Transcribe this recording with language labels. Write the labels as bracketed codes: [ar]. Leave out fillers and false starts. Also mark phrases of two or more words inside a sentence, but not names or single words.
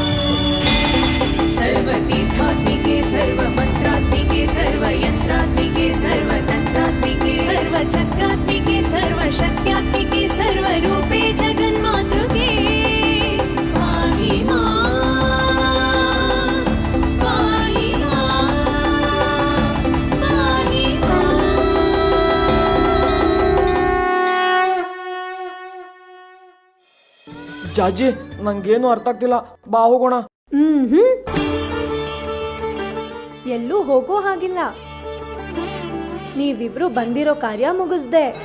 [sa] सर्वतीर्थात्मिके सर्वमन्त्रात्मिके सर्वयन्त्रात्मिके सर्वतन्त्रात्मिके सर्वचक्रात्मिके सर्वशक्त्यात्मिके सर्वरूपे जगन्मातृके पाहि मां पाहि मां पाहि मां [kn] ಜಾಜಿ ನಂಗೇನು ಅರ್ಥ ಆಗ್ತಿಲ್ಲ, ಬಾ ಹೋಗೋಣ. ಎಲ್ಲೂ ಹೋಗೋ ಹಾಗಿಲ್ಲ. ನೀವಿಬ್ರು ಬಂದಿರೋ ಕಾರ್ಯ ಮುಗಿಸ್ದೆ.